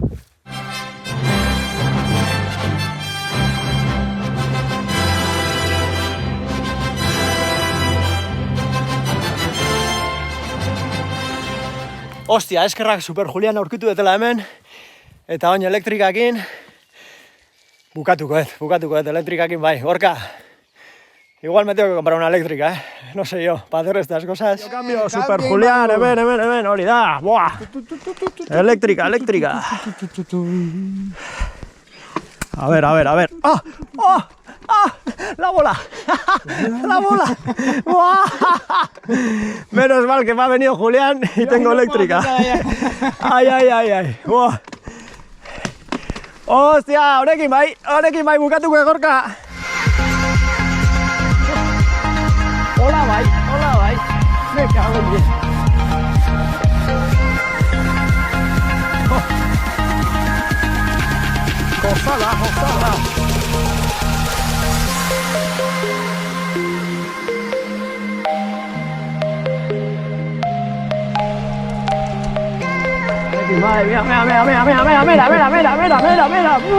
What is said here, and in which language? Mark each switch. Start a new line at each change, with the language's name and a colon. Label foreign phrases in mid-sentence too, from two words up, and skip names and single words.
Basque: Hostia, eskerrak Super Julian aurkitu detela hemen. Eta baina elektrikakin. Bukatuko elektrikakin bai, Gorka.
Spanish: Igual me tengo que comprar una eléctrica, no sé yo, para hacer estas cosas. Yo cambio, Super Julián, ven,
Basque: hori da, buah.
Spanish: Eléctrica. A ver. ¡Ah! ¡La bola! ¡Buah! Menos mal que me ha venido Julián y tengo eléctrica. Ay. ¡Buah! ¡Hostia!
Basque: Honekin bai, bukatuko Gorka. Hola, bai.
Spanish: Me cago en 10. Gozada. Madre mía, mira.